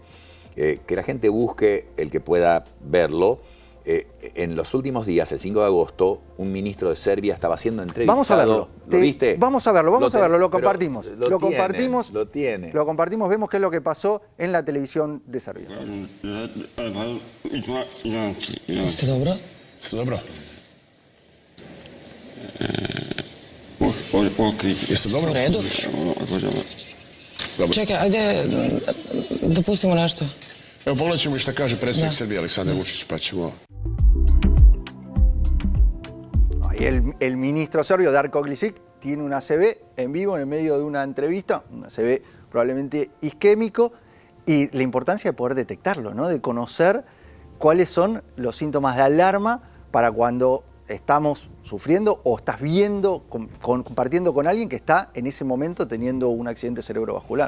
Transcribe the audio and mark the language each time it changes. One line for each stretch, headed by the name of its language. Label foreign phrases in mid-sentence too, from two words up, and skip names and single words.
Spanish: Que la gente busque el que pueda verlo. En los últimos días, el 5 de agosto, un ministro de Serbia estaba siendo entrevistado. Vamos a verlo. ¿Lo viste? Vamos a verlo, lo compartimos. Lo tiene. Lo compartimos, vemos qué es lo que pasó en la televisión de Serbia.
Bosnian: Jeste dobro? Jeste dobro? Jeste dobro? U redu? Dobro. Čekaj, ajde da pustimo nešto. Evo, pogledat ćemo i šta kaže predsjednik Srbije Aleksandar Vučić, pa ćemo...
Spanish: El ministro serbio Darko Klisic tiene un ACV en vivo en el medio de una entrevista, un ACV probablemente isquémico, y la importancia de poder detectarlo, ¿no? De conocer cuáles son los síntomas de alarma para cuando estamos sufriendo o estás viendo, compartiendo con alguien que está en ese momento teniendo un accidente cerebrovascular.